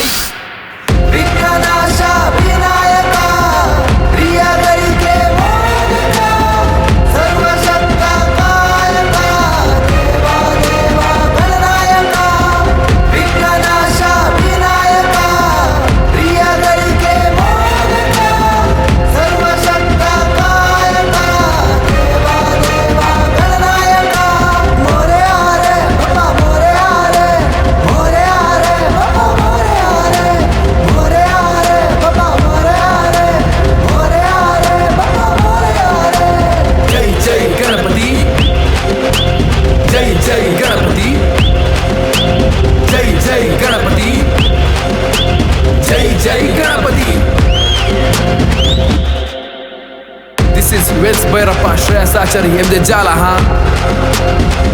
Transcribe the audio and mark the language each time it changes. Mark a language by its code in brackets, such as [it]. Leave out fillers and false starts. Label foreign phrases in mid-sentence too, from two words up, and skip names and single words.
[kn] ವಿಘ್ನನಾಶ ವಿನಾಯಕ ಪ್ರಿಯಗಳಿಗೆ ಮೋದಕ ಸರ್ವಶಕ್ತ ಕಾಯಕ ದೇವ ದೇವ ಗಣನಾಯಕ ವಿಘ್ನನಾಶ ವಿನಾಯಕ ಪ್ರಿಯಗಳಿಗೆ ಮೋದಕ ಸರ್ವಶಕ್ತ ಕಾಯಕ ದೇವ ದೇವ ಗಣನಾಯಕ [mr] मोरे आरे बाप्पा मोरे आरे मोरे आरे बाप्पा मोरे आरे मोरे आरे बाप्पा मोरे आरे मोरे आरे बाप्पा मोरे आरे [kn] ಜೈ ಜೈ ಗಣಪತಿ ಜೈ ಜೈ ಗಣಪತಿ ಜೈ ಜೈ ಗಣಪತಿ ಜೈ ಜೈ ಗಣಪತಿ [en] This is West Bhairappa Shreyas Achari MJ Jala